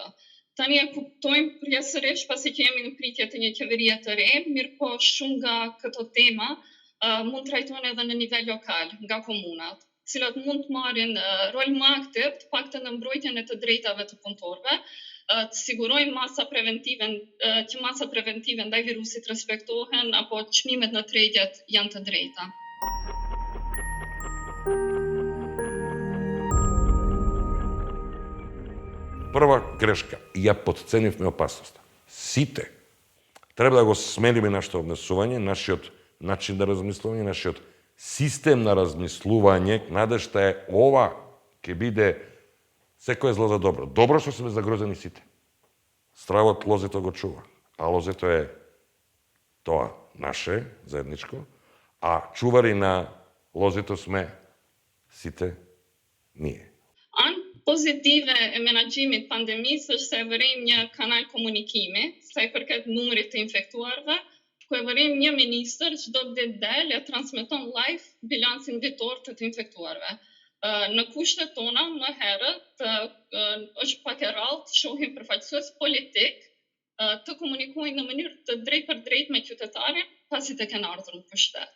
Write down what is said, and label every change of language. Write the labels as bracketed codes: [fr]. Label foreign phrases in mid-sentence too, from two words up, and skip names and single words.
[sq] Tani e kuptojmë përjasërisht pasi që jemi në pritje të një qeverie të re, mirë po shumë nga këto tema mund trajtohen edhe në nivel lokal, nga komunat, cilat mund të marrin rol më aktiv, të paktën në mbrojtjen e të drejtave të punëtorëve, të sigurojnë që masa preventive ndaj virusit respektohen apo çmimet në tregjet janë të drejta. [mk] Прва грешка, ја потценивме опасноста. Сите треба да го смениме нашето однесување, нашиот начин на размислување, нашиот систем на размислување. Надежта е ова ќе биде секој зло за добро. Добро што сме загрозени сите. Стравот лозето го чува, а лозето е тоа наше, заедничко, а чувари на лозето сме сите ние. [sq] Pozitive e menaxhimit të pandemisë është se vërim një kanal komunikimi, sa i përket numrit të infektuarve, ku e vërim një ministër çdo ditë del e transmeton live bilancin ditor të infektuarve. Në kushtet tona, më herët, është pak e rrallë të shohim përfaqësues politik të komunikojnë në mënyrë të drejtë për drejtë me qytetarin, pasi të kenë ardhur në pushtet.